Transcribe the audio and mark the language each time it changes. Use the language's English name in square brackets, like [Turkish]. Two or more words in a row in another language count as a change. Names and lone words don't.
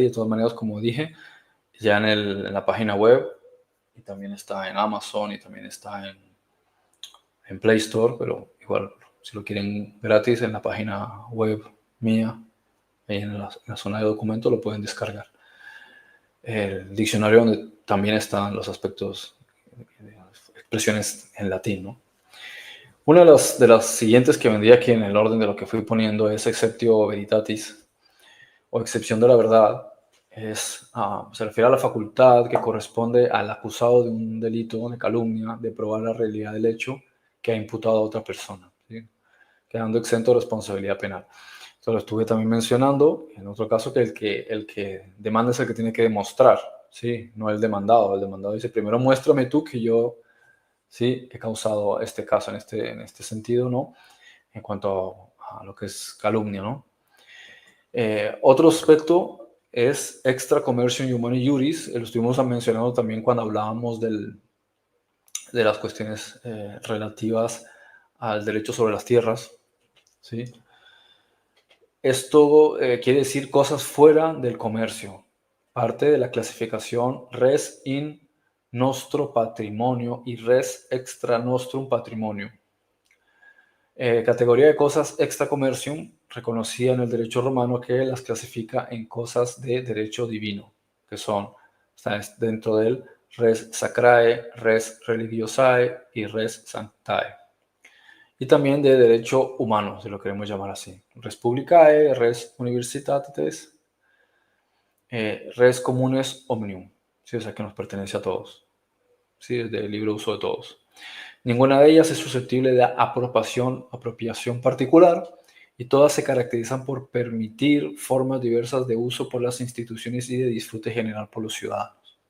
[Spanish] De todas maneras, como dije, ya en la página web, y también está en Amazon y también está en Play Store, pero igual, si lo quieren gratis en la página web mía, ahí en la zona de documentos, lo pueden descargar. El diccionario donde también están los aspectos, expresiones en latín, ¿no? Una de las siguientes que vendría aquí en el orden de lo que fui poniendo es [Latin] exceptio veritatis, [Spanish] o excepción de la verdad. Se refiere a la facultad que corresponde al acusado de un delito de calumnia de probar la realidad del hecho que ha imputado a otra persona, ¿sí? Quedando exento de responsabilidad penal. Esto lo estuve también mencionando en otro caso, que el que demanda es el que tiene que demostrar, ¿sí? No el demandado. El demandado dice, primero muéstrame tú que yo, sí, he causado este caso en este sentido, ¿no? En cuanto a lo que es calumnia, ¿no? Otro aspecto es [Latin] extra commercium humani juris. [Spanish] Lo estuvimos mencionando también cuando hablábamos de las cuestiones relativas al derecho sobre las tierras, ¿sí? Esto quiere decir cosas fuera del comercio, parte de la clasificación [Latin] res in nostro patrimonio [Spanish] y [Latin] res extra nostrum patrimonio. [Spanish] Categoría de cosas [Latin] extra commercium, [Spanish] reconocida en el derecho romano, que las clasifica en cosas de derecho divino, que están dentro del [Latin] res sacrae, res religiosae [Spanish] y [Latin] res sanctae. [Spanish] Y también de derecho humano, si lo queremos llamar así. [Latin] Res publicae, res universitatis, res communes omnium, [Spanish] ¿sí? O sea, que nos pertenece a todos, ¿sí? Es de libre uso de todos. Ninguna de ellas es susceptible de apropiación particular, y todas se caracterizan por permitir formas diversas de uso por las instituciones y de disfrute general por los ciudadanos, ¿no?